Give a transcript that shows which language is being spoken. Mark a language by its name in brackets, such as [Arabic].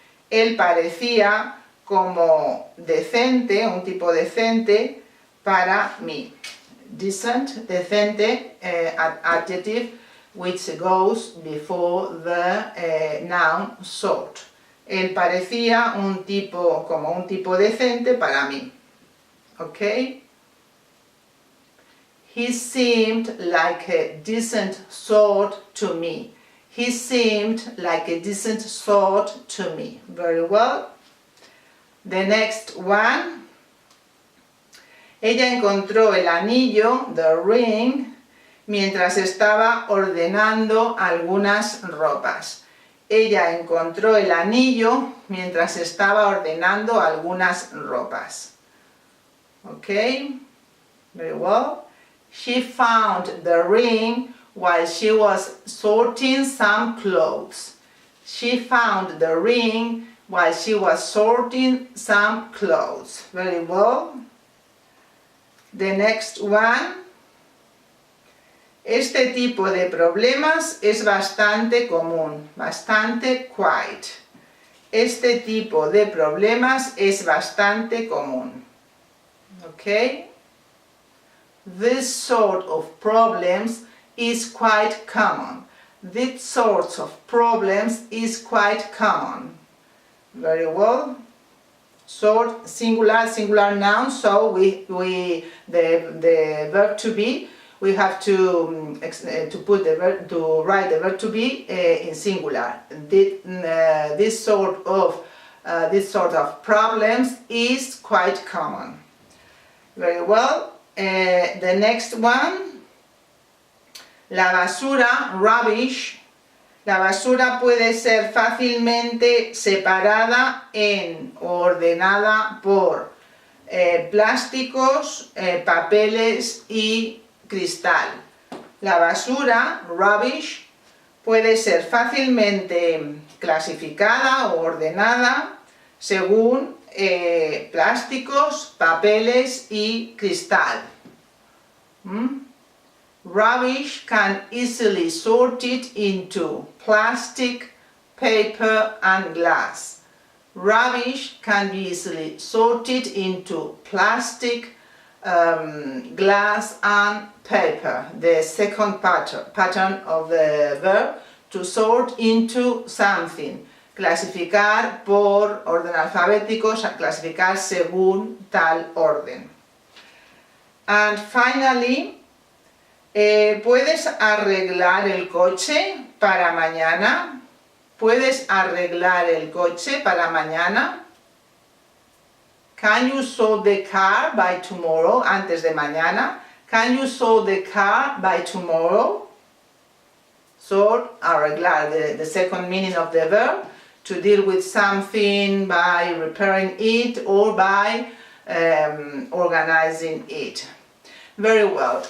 [Spanish] Él parecía como decente, un tipo decente para mí. [English] Decent, decente, adjective which goes before the noun sort. [Spanish] Él parecía como un tipo decente para mí. [English] Okay? He seemed like a decent sort to me. He seemed like a decent sort to me. Very well. The next one. [Spanish] Ella encontró el anillo, [English] the ring, [Spanish] mientras estaba ordenando algunas ropas. Ella encontró el anillo mientras estaba ordenando algunas ropas. [English] Okay? Very well. She found the ring while she was sorting some clothes. She found the ring while she was sorting some clothes. Very well. The next one. [Spanish] Este tipo de problemas es bastante común. Bastante quite. Este tipo de problemas es bastante común. [English] Okay? This sort of problems is quite common. These sorts of problems is quite common. Very well. Sort, singular noun, so the verb to be, we have to put the verb, to write the verb to be in singular. This sort of problems is quite common. Very well. The next one, [Spanish] la basura, [English] rubbish. [Spanish] La basura puede ser fácilmente separada o ordenada por plásticos, papeles y cristal. La basura, rubbish, puede ser fácilmente clasificada o ordenada según plásticos, papeles y cristal. [English] Rubbish can easily sort it into plastic, paper and glass. Rubbish can be easily sorted into plastic, glass and paper. The second pattern of the verb, to sort into something. [Spanish] Clasificar por orden alfabético, clasificar según tal orden. [English] And finally, [Spanish] ¿puedes arreglar el coche para mañana? ¿Puedes arreglar el coche para mañana? [English] Can you solve the car by tomorrow? [Spanish] Antes de mañana. [English] Can you solve the car by tomorrow? Solve, arreglar, the second meaning of the verb, to deal with something by repairing it or by organizing it. Very well.